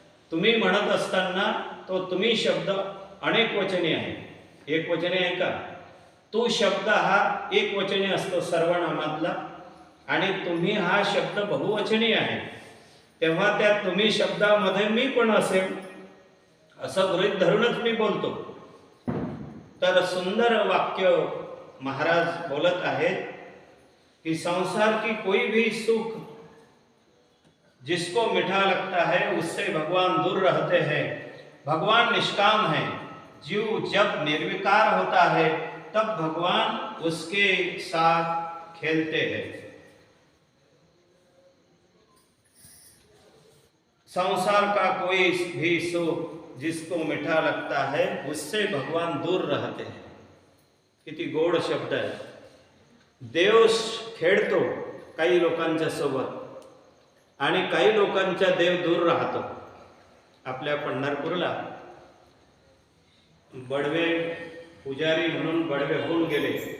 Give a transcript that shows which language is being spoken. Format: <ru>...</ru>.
<mr>तुम्ही म्हणत असताना तो तुम्ही शब्द अनेक वचनी आहे, एक वचनी आहे का? तो शब्द हा एक वचनी असतो सर्वनामातला, आणि तुम्ही हा शब्द बहुवचनी आहे. तेव्हा त्या तुम्ही शब्दामध्ये मी पण असेल असं गृहीत धरूनच मी बोलतो. तर सुंदर वाक्य महाराज बोलत आहेत कि</mr> <hi>संसार की कोई भी सुख जिसको मीठा लगता है उससे भगवान दूर रहते हैं. भगवान निष्काम है. जीव जब निर्विकार होता है तब भगवान उसके साथ खेलते हैं. संसार का कोई भी सुख जिसको मीठा लगता है उससे भगवान दूर रहते हैं.</hi> <mr>किती गोड शब्द आहे. देव खेळतो काही लोकांच्या सोबत आणि काही लोकांच्या देव दूर राहतो. आपल्या पंढरपूरला बडवे पुजारी म्हणून बडवे होऊन गेले.</mr>